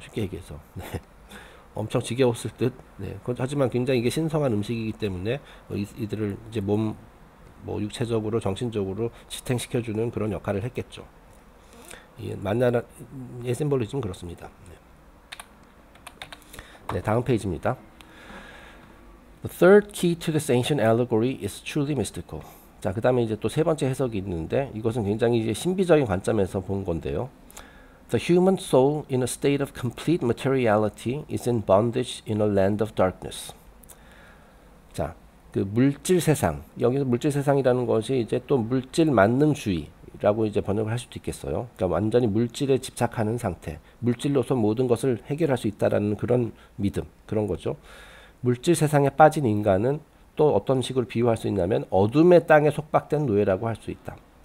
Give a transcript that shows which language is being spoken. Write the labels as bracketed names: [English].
[Korean] 쉽게 얘기해서. 네. 엄청 지겨웠을 듯. 네. 하지만 굉장히 이게 신성한 음식이기 때문에 이들을 이제 뭐 육체적으로 정신적으로 지탱시켜주는 그런 역할을 했겠죠. 만나의 심볼리즘 그렇습니다. 네. 네, 다음 페이지입니다. [English] The third key to this ancient allegory is truly mystical. [Korean] 자, 그 다음에 이제 또 세 번째 해석이 있는데 이것은 굉장히 이제 신비적인 관점에서 본 건데요. [English] The human soul in a state of complete materiality is in bondage in a land of darkness. [Korean] 자, 그 물질 세상, 여기서 물질 세상이라는 것이 이제 또 물질 만능주의라고 이제 번역을 할 수도 있겠어요. 그러니까 완전히 물질에 집착하는 상태, 물질로서 모든 것을 해결할 수 있다라는 그런 믿음, 그런 거죠. 물질 세상에 빠진 인간은 또 어떤 식으로 비유할 수 있냐면 어둠의 땅에 속박된 노예라고 할 수 있다.